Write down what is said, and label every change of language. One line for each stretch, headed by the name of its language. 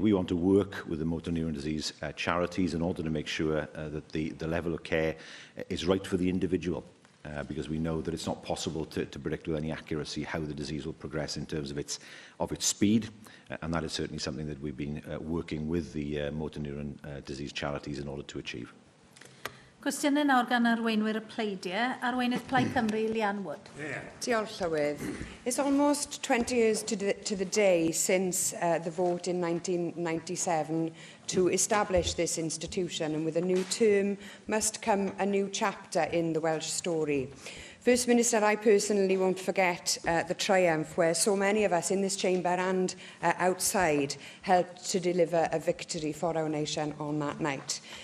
English: We want to work with the motor neuron disease charities in order to make sure that the level of care is right for the individual. Because we know that it's not possible to predict with any accuracy how the disease will progress in terms of its speed, and that is certainly something that we've been working with the motor neuron disease charities in order to achieve.
Welsh: Cwestiynau nawr gan arweinwyr y pleidiau. Arweinydd Plaid Cymru, Lian Wood. Diolch, Llywydd.
English: It's almost 20 years to the day since the vote in 1997 to establish this institution, and with a new term must come a new chapter in the Welsh story. First Minister, I personally won't forget the triumph where so many of us in this chamber and outside helped to deliver a victory for our nation on that night.